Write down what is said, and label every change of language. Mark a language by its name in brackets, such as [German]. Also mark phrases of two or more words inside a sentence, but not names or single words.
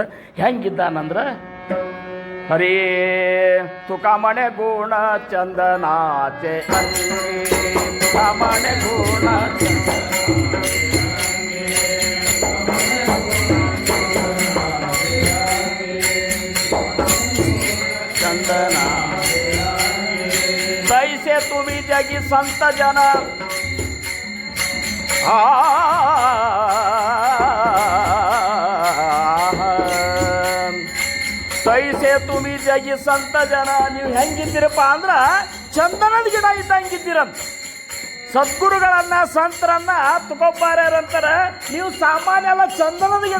[Marathi] ಹೆಂಗಿದ್ದಾನಂದ್ರೆ, हरे तुकाम्हणे गुण चंदनाचे अंगी, तुकाम्हणे गुण चंदन. तैसे तुम्ही जगी संत जन, तैसे तुम्ही जगी संत जन. [Kannada] ನೀವು ಹೆಂಗಿದ್ದೀರಪ್ಪ ಅಂದ್ರೆ ಚಂದನದ ಗಿಡ ಇದ್ದಂಗಿದ್ದೀರಂತ. ಸದ್ಗುರುಗಳನ್ನ ಸಂತರನ್ನ ತುಕೊಬ್ಬಾರ್ಯಾರಂತಾರೆ, ನೀವು ಸಾಮಾನ್ಯ ಅಲ್ಲ, ಚಂದನದ ಗಿಡ.